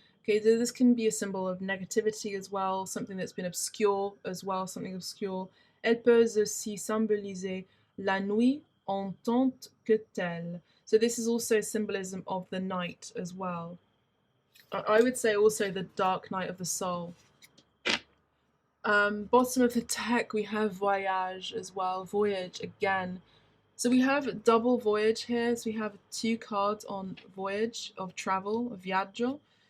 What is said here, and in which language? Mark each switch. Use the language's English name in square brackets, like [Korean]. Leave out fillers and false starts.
[English] Okay, so this can be a symbol of negativity as well, something that's been obscure as well, something obscure. [French] Elle peut aussi symboliser la nuit en tant que telle. [English] So this is also symbolism of the night as well. I would say also the dark night of the soul. Bottom of the deck, we have voyage as well, voyage again. So we have double voyage here. So we have 2 cards on voyage, of travel, of viaggio.